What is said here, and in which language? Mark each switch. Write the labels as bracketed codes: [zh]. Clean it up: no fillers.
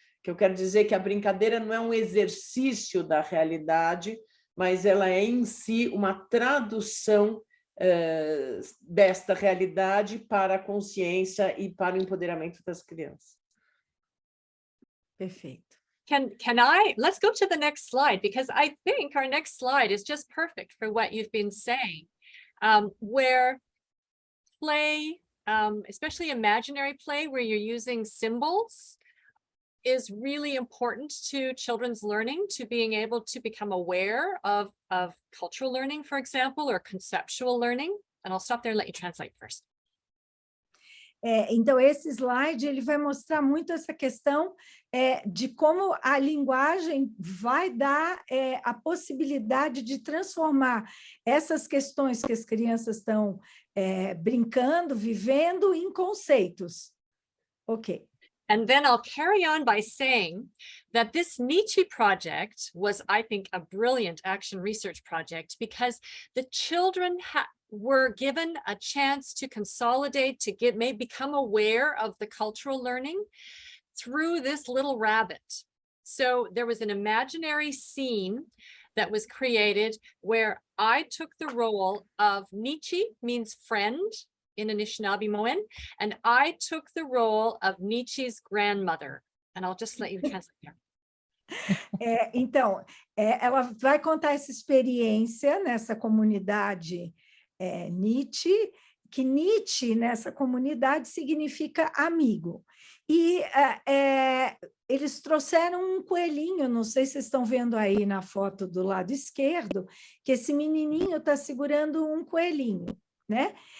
[pt] Que eu quero dizer que a brincadeira não é um exercício da realidade, mas ela é, em si, uma tradução desta realidade para a consciência e para o empoderamento das crianças. Perfeito. [en] Let's go to the next slide, because I think our next slide is just perfect for what you've been saying, where play, especially imaginary play, where you're using symbols, is really important to children's learning, to being able to become aware of cultural learning, for example, or conceptual learning. And I'll stop there and let you translate first. [pt] Então, esse slide ele vai mostrar muito essa questão de como a linguagem vai dar a possibilidade de transformar essas questões que as crianças estão brincando, vivendo, em conceitos. Ok. [en] And then I'll carry on by saying that this Nietzsche project was, I think, a brilliant action research project, because the children were given a chance to consolidate, to become aware of the cultural learning through this little rabbit. So there was an imaginary scene that was created where I took the role of Nietzsche, means friend in Anishinaabe-Moan, and I took the role of Nietzsche's grandmother. And I'll just let you translate here. [pt] Então, ela vai contar essa experiência nessa comunidade Nietzsche, que Nietzsche nessa comunidade significa amigo. E eles trouxeram um coelhinho, não sei se vocês estão vendo aí na foto do lado esquerdo, que esse menininho está segurando um coelhinho, né?